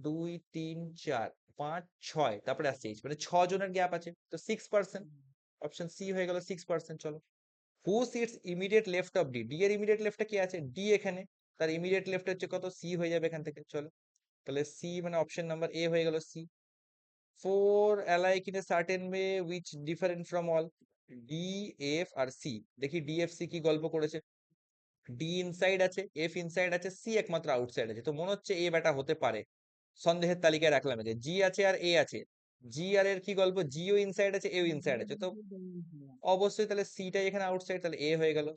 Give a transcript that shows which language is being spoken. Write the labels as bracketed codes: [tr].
[bn] 1 2 3 4 5 6, তারপরে আসছে এইচ, মানে 6 জনের গ্যাপ আছে, তো 6%। অপশন সি হয়ে গেল 6%। চলো, [en] Who sits immediate left of D. [bn] D এর ইমিডিয়েট লেফটে কি আছে? ডি এখানে। তার ইমিডিয়েট লেফট হচ্ছে কত? সি হয়ে যাবে এখান থেকে। চলো, তাহলে সি মানে অপশন নাম্বার এ হয়ে গেল C. [en] Four alike in a certain way which different from all. [bn] D, F আর C। দেখি ডি এফ সি কি গল্প করেছে। ডি ইনসাইড আছে, এফ ইনসাইড আছে, সি একমাত্র আউটসাইড আছে, তো মনে হচ্ছে এ বেটা হতে পারে। সন্দেহের তালিকায় রাখলাম একে। জি আছে আর এ আছে। জি আর এর কি গল্প? জিও ইনসাইড আছে, এও ইনসাইড আছে, তো অবশ্যই তাহলে সিটাই এখানে আউটসাইড, তাহলে এ হয়ে গেল।